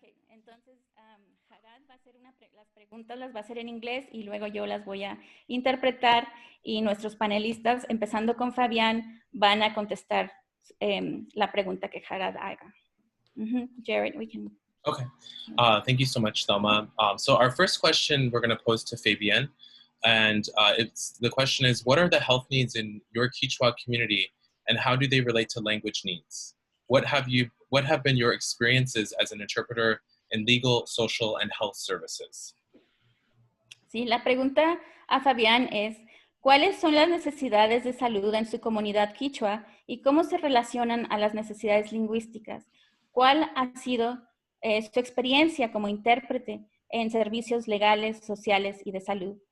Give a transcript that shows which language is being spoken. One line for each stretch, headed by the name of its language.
Spanish: Entonces, Harad va a hacer las preguntas las va a hacer en inglés y luego yo las voy a interpretar y nuestros panelistas, empezando con Fabián, van a contestar la pregunta que Harad haga.
English: Jared, we can... Okay, thank you so much, Thelma. So our first question we're going to pose to Fabián, and the question is, what are the health needs in your Quechua community, and how do they relate to language needs? What have been your experiences as an interpreter in legal, social, and health services?
Spanish: Sí, la pregunta a Fabián es, ¿cuáles son las necesidades de salud en su comunidad quichua y cómo se relacionan a las necesidades lingüísticas? ¿Cuál ha sido su experiencia como intérprete en servicios legales, sociales y de salud?